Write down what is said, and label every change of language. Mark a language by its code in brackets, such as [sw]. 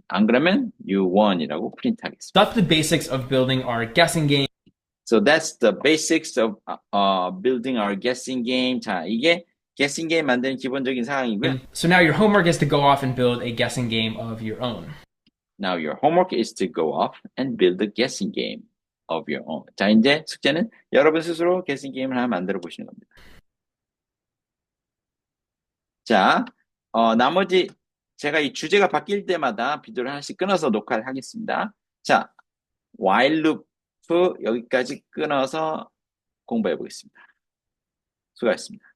[ko] 안 그러면 [en] you won [ko] 이라고 프린트하겠습니다. [en] That's the basics of building our guessing game. So that's the basics of building our guessing game. [ko] 자, 이게 guessing game 만드는 기본적인 상황이고요. [en] So now your homework is to go off and build a guessing game of your own. Now your homework is to go off and build a guessing game of your own. [ko] 자, 이제 숙제는 여러분 스스로 guessing 게임을 하나 만들어 보시는 겁니다. 자, 나머지 제가 이 주제가 바뀔 때마다 비디오를 하나씩 끊어서 녹화를 하겠습니다. 자, while loop 여기까지 끊어서 공부해 보겠습니다. 수고하셨습니다.